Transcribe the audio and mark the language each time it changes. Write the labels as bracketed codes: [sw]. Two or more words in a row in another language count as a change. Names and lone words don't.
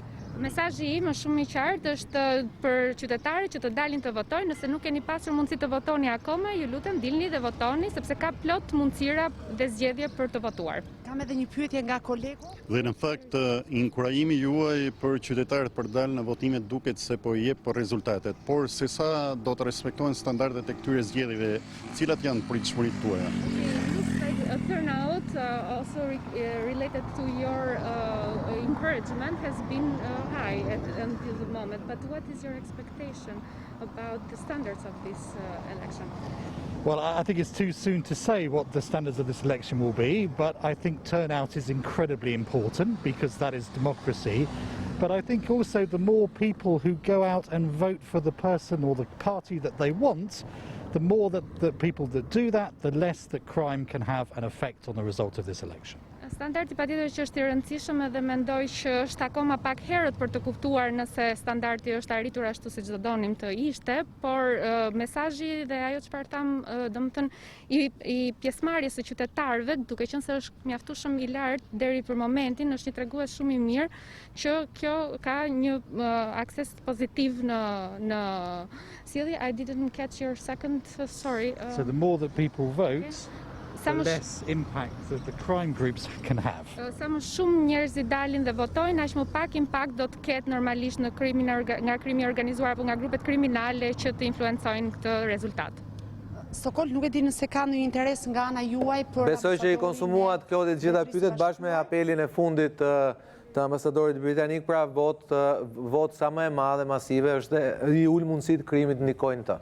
[sq] Mesazhi im është shumë i qartë, është për qytetarët që të dalin të votojnë. Nëse nuk keni pasur mundësi të votoni akoma, ju lutem dilni dhe votoni sepse ka plot mundësira dhe zgjedhje për të votuar. Kam edhe një pyetje nga kolegu. Dhe në fakt inkurajimi juaj për qytetarët për dalë në votime duket se po i jep për rezultatet, por se sa do të respektohen standardet e këtyre zgjedhjeve, cilat janë pritshmëritë tuaja? [en] A turnout also related to your encouragement has been high until the moment, but what is your expectation about the standards of this election? Well, I think it's too soon to say what the standards of this election will be, but I think turnout is incredibly important because that is democracy. But I think also the more people who go out and vote for the person or the party that they want, the more that the people that do that, the less that crime can have an effect on the result of this election. [sq] Standardi patjetër që është i rëndësishëm edhe mendoj që është akoma pak herët për të kuptuar nëse standardi është arritur ashtu siç do donim të ishte, por mesazhi dhe ajo çfarë tham, domethënë i pjesëmarrjes së qytetarëve, duke qenë se është mjaftueshëm i lartë deri për momentin, është një tregues shumë i mirë që kjo ka një akses pozitiv në sjellje. [en] I didn't catch your second, sorry. So the more that people vote, the less impact that the crime groups can have. [sq] Sa më shumë njerëz dalin dhe votojnë, aq më pak impakt do të ketë normalisht në nga krimi organizuar apo nga grupet kriminale që të influencojnë këtë rezultat. Sokol, nuk e di nëse ka ndonjë interes nga ana juaj për... Besoj që i konsumuat, Klodi, të gjitha pyetjet bashkë me apelin e fundit të ambasadorit britanik, pra vot sa më e madhe, masive, është i ul mundësit krimit ndikojnë të.